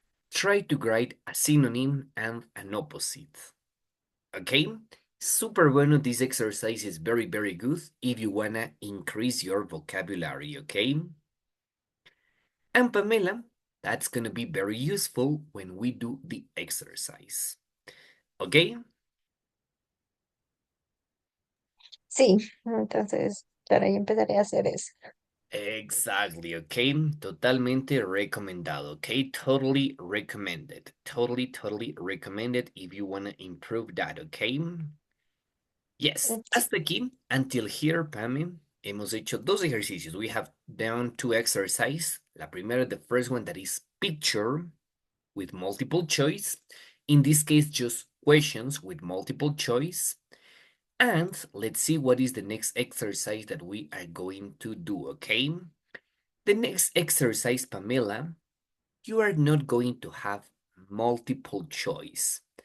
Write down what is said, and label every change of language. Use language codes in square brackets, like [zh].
[en] Try to write a synonym and an opposite. Okay? [es] Super bueno. [en] This exercise is very, very good if you wanna increase your vocabulary, okay? And Pamela, that's gonna be very useful when we do the exercise. Okay? [es] Sí, entonces para ahí empezaré a hacer eso. [en] Exactly, okay? [es] Totalmente recomendado, [en] okay? Totally recommended. Totally, totally recommended if you wanna improve that, okay? Yes, [es] hasta aquí, [en] until here, [es] Pame, hemos hecho 2 ejercicios. [en] We have done 2 exercises. [es] La primera, [en] the first one, that is picture with multiple choice. In this case, just questions with multiple choice. And let's see what is the next exercise that we are going to do, okay? The next exercise, Pamela, you are not going to have multiple choice.